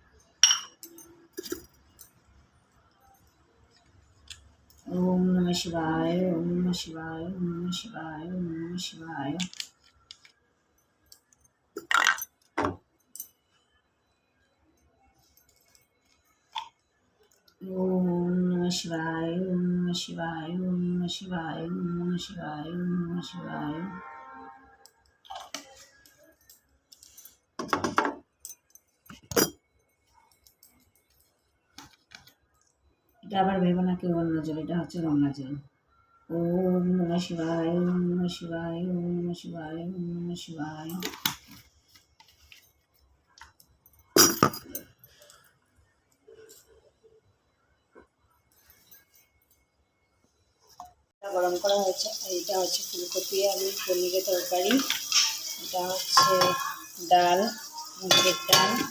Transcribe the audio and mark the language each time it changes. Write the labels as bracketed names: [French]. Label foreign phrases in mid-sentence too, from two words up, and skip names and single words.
[Sanskrit] ওম নমঃ শিবায়, ওম নমঃ শিবায়, ওম নমঃ শিবায়, ওম নমঃ শিবায়। ওম নমঃ শিবায়, ওম নমঃ শিবায়, ওম নমঃ শিবায়, ওম নমঃ শিবায়, ওম নমঃ শিবায়। [Bangla] এটা আবার ভেবো না কেউ অন্য জল, এটা হচ্ছে গঙ্গা জল। [Sanskrit] ওম নমঃ শিবায়, ওম নমঃ শিবায়, ওম নমঃ শিবায়, ওম নমঃ শিবায়। [Bangla] গরম করা হয়েছে। এটা হচ্ছে ফুলকপি আলু পনিরের তরকারি। এটা হচ্ছে ডাল, মুগের ডাল।